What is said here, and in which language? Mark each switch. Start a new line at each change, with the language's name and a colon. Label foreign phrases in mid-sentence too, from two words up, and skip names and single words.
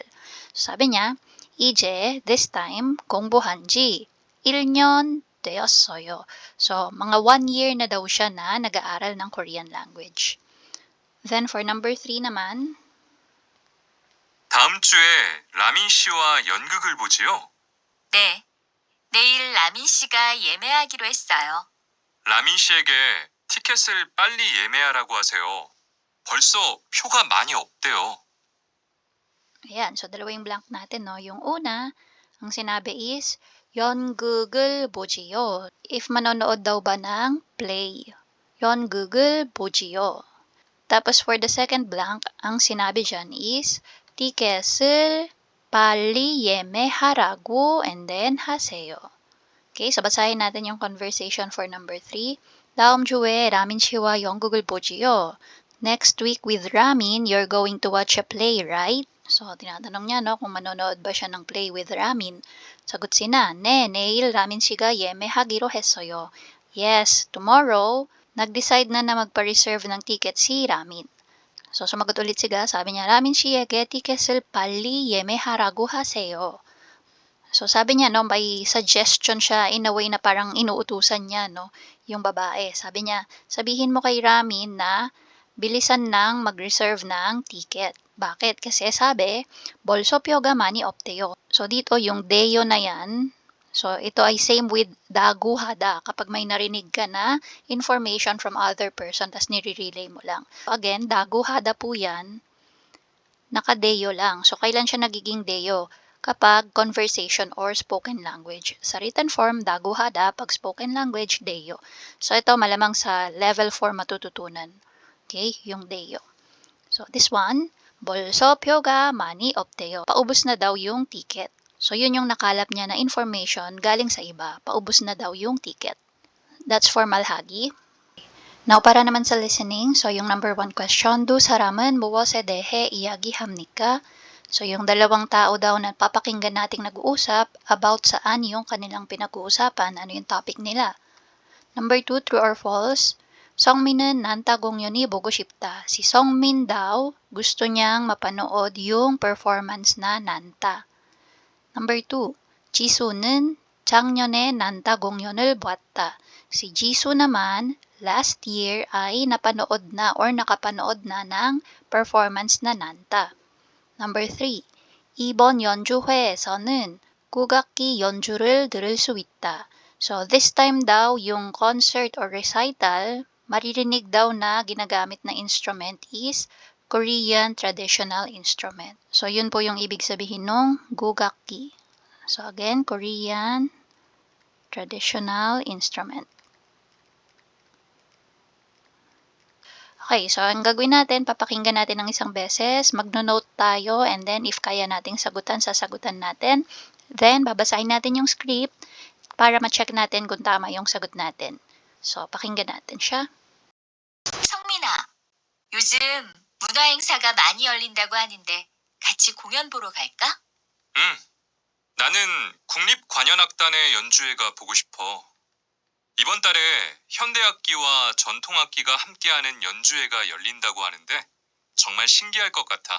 Filipino: So, sabi niya,
Korean: 이제,
English: this time,
Korean: 공부한 지 1년 되었어요.
Filipino: So, mga 1 year na daw siya na nag-aaral ng
English: Korean language. Then, for number 3 naman.
Korean: 다음 주에 라민 씨와 연극을 보지요? 네, 내일 라민 씨가 예매하기로 했어요. 라민 씨에게 티켓을 빨리 예매하라고 하세요. 벌써 표가 많이 없대요.
Filipino: Ayan, so dalawa yung blank natin, no? Yung una, ang sinabi is,
Korean: 연극을 보지요.
Filipino: If manonood daw ba ng play.
Korean: 연극을 보지요.
English: Tapos for the second blank,
Filipino: ang sinabi dyan is,
Korean: 티켓을 빨리 예매하라고
English: and then
Korean: 하세요.
Filipino: Okay, so basahin natin yung conversation
English: for number 3.
Korean: 다음 주에 라민 씨와 연극을 보지요.
English: Next week with Ramin, you're going to watch a play, right?
Filipino: So, tinatanong niya, no, kung manonood ba siya ng play with Ramin. Sagot si Na,
Korean: 네, 내일 라민 씨가 예매하기로 했어요.
English: Yes, tomorrow,
Filipino: nag-decide na magpa-reserve ng ticket si Ramin. So, sumagot ulit si Ga, sabi niya,
Korean: 라민 씨에게 티켓을 빨리 예매하라고 하세요.
Filipino: So, sabi niya, no, may suggestion siya
English: in a way
Filipino: na parang inuutusan niya, no, yung babae. Sabi niya, sabihin mo kay Ramin na bilisan nang mag-reserve ng ticket. Bakit? Kasi sabi,
Korean: 벌써 표가 많이 없대요.
Filipino: So, dito yung deyo na yan. So, ito ay same with daguhada. Kapag may narinig ka na
English: information from other person,
Filipino: tas nire-relay mo lang. So, again, daguhada po yan. Naka-deyo lang. So, kailan siya nagiging deyo? Kapag
English: conversation or spoken language.
Filipino: Sa
English: written form,
Filipino: daguhada. Pag
English: spoken language,
Filipino: deyo. So, ito malamang sa level 4 matututunan. Okay, yung deyo. So, this one,
Korean: 벌써 표가 많이 없대요.
Filipino: Paubos na daw yung ticket. So, yun yung nakalap niya na information galing sa iba. Paubos na daw yung ticket.
English: That's for Malhagi. Now,
Filipino: para naman sa listening, so yung number 1 question,
Korean: 두 사람은 무엇에 대해 이야기합니까?
Filipino: So yung dalawang tao daw na papakinggan nating nag-uusap about saan yung kanilang pinag-uusapan, ano yung topic nila. Number 2,
English: true or false?
Korean: 성민은 난타 공연이 보고 싶다.
Filipino: Si Songmin daw, gusto niyang mapanood yung performance na Nanta. Number 2,
Korean: 지수는 작년에 난타 공연을 보았다.
Filipino: Si Jisoo naman,
English: last year
Filipino: ay napanood na or nakapanood na ng performance na Nanta. Number 3,
Korean: 이번 연주회에서는 국악기 연주를 들을 수 있다.
Filipino: So
English: this time
Filipino: daw, yung
English: concert or recital,
Filipino: maririnig daw na ginagamit na instrument is
English: Korean traditional instrument.
Filipino: So yun po yung ibig sabihin ng gugakki. So again,
English: Korean traditional instrument.
Filipino: Okay, so ang gagawin natin, papakinggan natin ng isang beses, magno-note tayo,
English: and then
Filipino: if kaya nating sagutan, sasagutan natin. Then, babasahin natin yung script para ma-check natin kung tama yung sagot natin. So, pakinggan natin siya.
Korean: 성민아, 요즘 문화 행사가 많이 열린다고 하는데 같이 공연 보러 갈까? 나는 국립관현악단의 연주회가 보고 싶어. 이번 달에 현대악기와 전통악기가 함께하는 연주회가 열린다고 하는데 정말 신기할 것 같아.